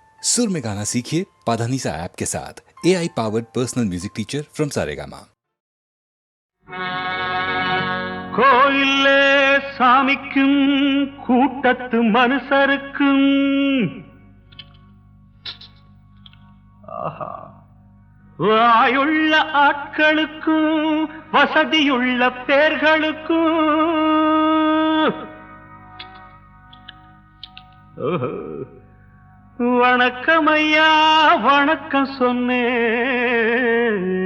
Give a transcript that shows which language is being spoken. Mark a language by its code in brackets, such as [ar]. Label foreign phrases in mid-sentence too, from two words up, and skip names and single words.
[hi] सुर में गाना सीखिए पाधानीसा ऐप के साथ। [en] AI powered personal music teacher from Saregama. [ta] கோயிலே சாமிக்கும் கூட்டத்து மனுஷருக்கும் வாயுள்ள ஆட்களுக்கும் வசதியுள்ள பேர்களுக்கும் வணக்கம் ஐயா வணக்கம் சொன்னேன்.